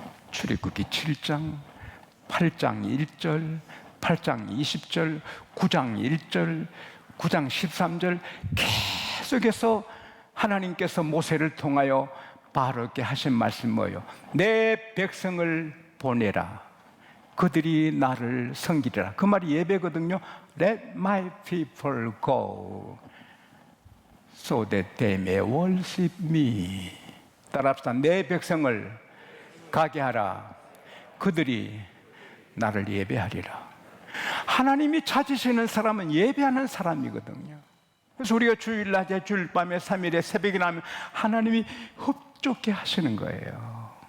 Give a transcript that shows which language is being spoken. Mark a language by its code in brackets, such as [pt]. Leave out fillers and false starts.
[ko] 출애굽기 7장, 8장 1절, 8장 20절, 9장 1절, 9장 13절 계속해서 하나님께서 모세를 통하여 바로게 하신 말씀이 뭐예요? 내 백성을 보내라. 그들이 나를 섬기리라. 그 말이 예배거든요. [en] Let my people go so that they may worship me. [ko] 따라합시다. 내 백성을 가게 하라. 그들이 나를 예배하리라. 하나님이 찾으시는 사람은 예배하는 사람이거든요. 그래서 우리가 주일 낮에, 주일 밤에, 3일에, 새벽에 나면 하나님이 흡족해 하시는 거예요.